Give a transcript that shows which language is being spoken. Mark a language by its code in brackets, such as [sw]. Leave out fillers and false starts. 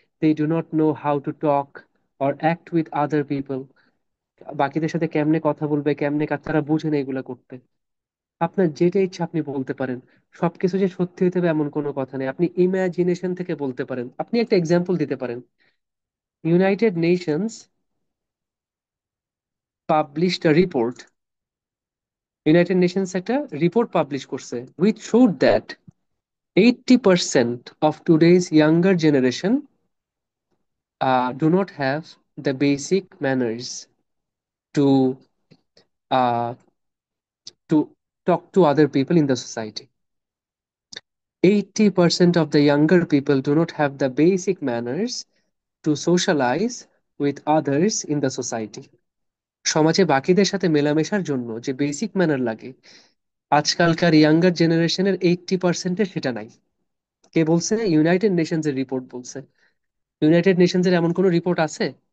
[en] they do not know how to talk or act with other people, [bn] বাকিদের সাথে কেমনে কথা বলবে, কেমনে তারা বুঝে না এগুলা করতে। আপনার যেটা ইচ্ছা আপনি বলতে পারেন। সবকিছু যে সত্যি হইতে হবে এমন কোনো কথা নেই, আপনি ইমাজিনেশন থেকে বলতে পারেন। আপনি একটা এক্সাম্পল দিতে পারেন। [en] United Nations published a report, [bn] ইউনাইটেড নেশনস একটা রিপোর্ট পাবলিশ করছে, [en] Which showed that 80% of today's younger generation do not have the basic manners to uh, to talk to other people in the society. 80% of the younger people do not have the basic manners to socialize with others in the society. [bn] সমাজে বাকিদের সাথে মেলামেশার জন্য যে basic manner লাগে, আজকালকার younger জেনারেশনের 80%-এর সেটা নাই। কে বলছে? ইউনাইটেড নেশনস এর রিপোর্ট বলছে। ইউনাইটেড নেশনস এর এমন কোনো রিপোর্ট আছে?